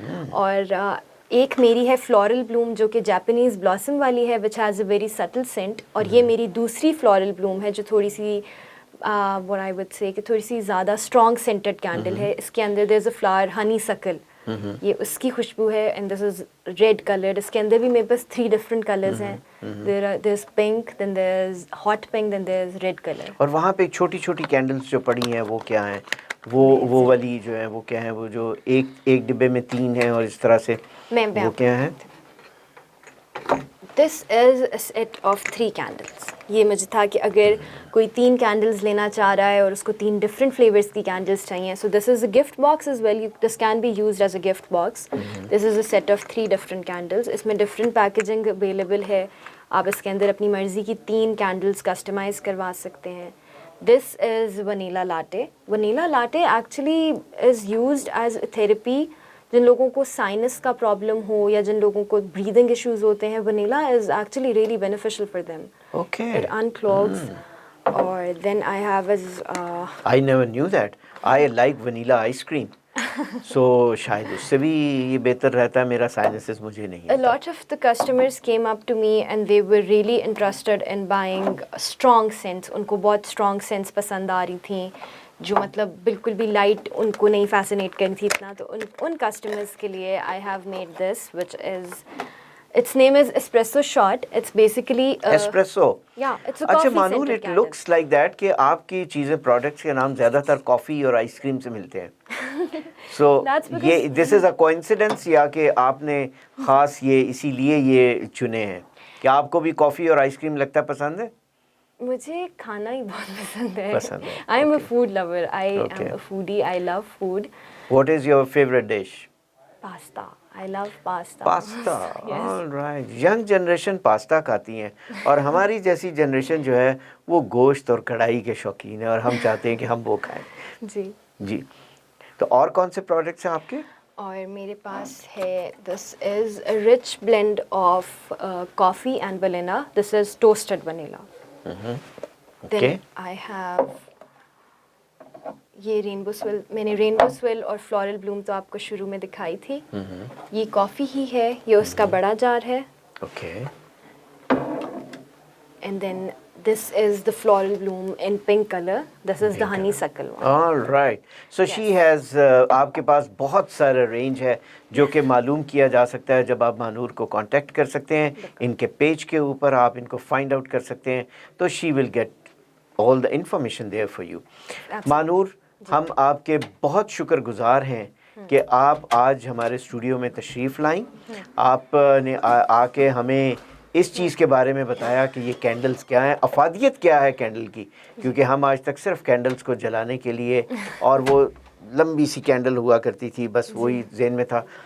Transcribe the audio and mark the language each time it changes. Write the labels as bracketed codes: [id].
[ur] اور ایک میری ہے فلورل بلوم جو کہ جاپنیز بلاسم والی ہے, [en] which has a very subtle scent. [ur] اور یہ میری دوسری فلورل بلوم ہے جو تھوڑی سی [en] what I would say [ur] کہ تھوڑی سی زیادہ اسٹرانگ سینٹڈ کینڈل ہے. اس کے اندر [en] there is a flower honey suckle, [ur] یہ اس کی خوشبو ہے. [en] And this is red coloured. [ur] اس کے اندر بھی میرے پاس 3 ڈفرنٹ کلرز ہیں. [en] there is pink, then there is hot pink, then there is red color. [ur] اور وہاں پہ چھوٹی چھوٹی کینڈلز جو پڑی ہیں وہ کیا ہیں؟ وہ والی جو ہے وہ کیا ہے, وہ جو ایک ڈبے میں 3 ہیں اور اس طرح سے, وہ کیا ہے؟ [en] This is a set of 3 candles. [ur] یہ مجھے تھا کہ اگر کوئی 3 کینڈلز لینا چاہ رہا ہے اور اس کو 3 ڈفرینٹ فلیورس کی کینڈلس چاہیے, [en] so this is a gift box [ur] as well, this can be used as a gift box. This is a set of 3 different candles. اس میں ڈفرینٹ پیکیجنگ اویلیبل ہے, آپ اس کے اندر اپنی مرضی کی 3 کینڈلز کسٹمائز کروا سکتے ہیں. [en] This is vanilla latte. Vanilla latte actually is used as a therapy. [ur] جن لوگوں کو سائنس کا پرابلم ہو یا جن لوگوں کو بریدنگ ایشوز ہوتے ہیں, [en] Vanilla is actually really beneficial for them. Okay. It unclogs. Or then I have as I never knew that. I like vanilla ice cream. [ur] So شاید اس سے بھی یہ بہتر رہتا ہے. میرا سائنسز مجھے نہیں [en] a lot of the customers came up to me and they were really interested in buying strong scents. [ur] ان کو بہت strong scents پسند آ رہی تھیں جو مطلب بالکل بھی لائٹ ان کو نہیں فیسنیٹ کرنی تھی اتنا. تو ان کسٹمرز کے لیے [en] I have made this which is, its name is espresso shot. It's basically espresso. yeah, it's a [ur] اچھا [en] coffee [ur] مانور, [en] scented it candle. [ur] Looks like that کہ آپ کی چیزیں, پروڈکٹس کے نام زیادہ تر کافی اور آئس کریم سے ملتے ہیں. سو یہ دس از اے کوئنسیڈنس یا کہ آپ نے خاص یہ اسی لیے یہ چنے ہیں کہ آپ کو بھی کافی اور آئس کریم لگتا ہے پسند ہے؟ مجھے کھانا ہی بہت پسند ہے. پسند ہے. [en] I am a food lover. I am a foodie. I love food. What is your favourite dish? Pasta. I love pasta. Pasta. Alright. [ur] Young generation pasta کھاتی ہیں اور ہماری جیسی جنریشن جو ہے وہ گوشت اور کڑھائی کے شوقین ہے اور ہم چاہتے ہیں کہ ہم وہ کھائیں. جی. تو اور کون سے پروڈکٹس ہیں آپ کے؟ اور میرے پاس ہے, [en] This is a rich blend of coffee and vanilla. This is toasted vanilla. Then I have [ur] یہ رینبو سویل. میں نے رینبو سویل اور فلورل بلوم تو آپ کو شروع میں دکھائی تھی. یہ کافی ہی ہے, یہ اس کا بڑا جار ہے. [en] Okay. And then this is the floral bloom in pink color. This is the honeysuckle one. All right. So she has [ur] آپ کے پاس بہت سارا رینج ہے جو کہ معلوم کیا جا سکتا ہے جب آپ مانور کو کانٹیکٹ کر سکتے ہیں. ان کے پیج کے اوپر آپ ان کو فائنڈ آؤٹ کر سکتے ہیں. [en] تو she will get all the information there for you. [ur] مانور, ہم آپ کے بہت شکر گزار ہیں کہ آپ آج ہمارے اسٹوڈیو میں تشریف لائیں. آپ نے آ کے ہمیں اس چیز کے بارے میں بتایا کہ یہ کینڈلز کیا ہیں, افادیت کیا ہے کینڈل کی, کیونکہ ہم آج تک صرف کینڈلز کو جلانے کے لیے, اور وہ لمبی سی کینڈل ہوا کرتی تھی, بس وہی ذہن میں تھا.